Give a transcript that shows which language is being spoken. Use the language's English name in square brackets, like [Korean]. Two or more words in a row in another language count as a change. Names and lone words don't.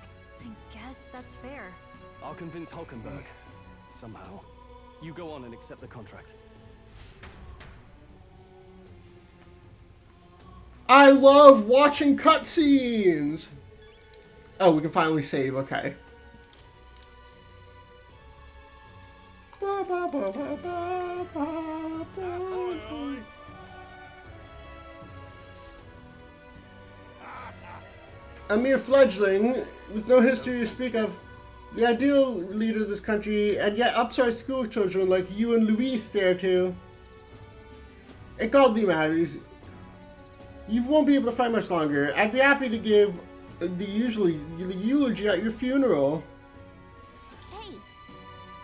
[English] I guess that's fair. I'll convince Hulkenberg. Somehow. You go on and accept the contract. I love watching cutscenes! Oh, we can finally save, okay. Ba, ba, ba, ba, ba, ba, ba. A mere fledgling, with no history to speak of, the ideal leader of this country, and yet upstart school children like you and Luis stare to. It godly matters. You won't be able to fight much longer. I'd be happy to give the eulogy at your funeral.